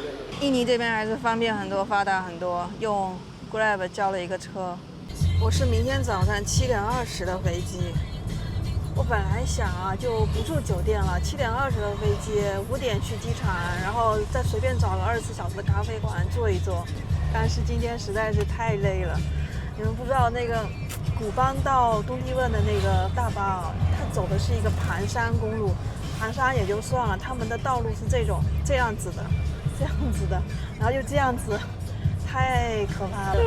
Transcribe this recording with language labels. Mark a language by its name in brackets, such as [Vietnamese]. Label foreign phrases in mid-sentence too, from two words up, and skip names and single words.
[Chinese] 印尼這邊還是方便很多，發達很多，用 Grab 叫了一個車。我是明天早上7點20的飛機。我本來想啊，就不住酒店了，7點20的飛機，5點去機場，然後再隨便找個24小時的咖啡館坐一坐。但是今天實在是太累了。你們不知道那個古邦到東帝汶的那個大巴啊，它走的是一個盘山公路，盘山也就算了，他們的道路是這樣子的，然後就這樣子，太可怕了。